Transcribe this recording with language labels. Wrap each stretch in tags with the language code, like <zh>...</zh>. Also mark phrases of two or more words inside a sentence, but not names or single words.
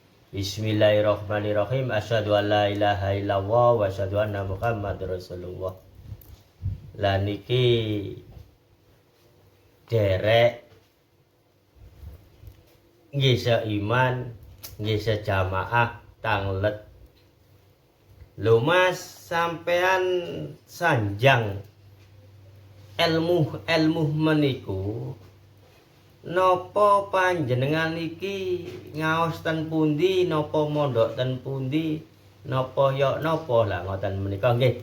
<ar>بسم الله الرحمن الرحيم. أشهد أن لا إله إلا الله وأشهد أن محمدا رسول الله.</ar> <jv>Lah niki derek nggih seiman, nggih sejamaah tanglet. Lho Mas, sampean sanjang ilmu meniku napa panjenengan iki ngaos ten pundi, napa mondok ten pundi, napa ya napa lah ngoten menika nggih.</jv>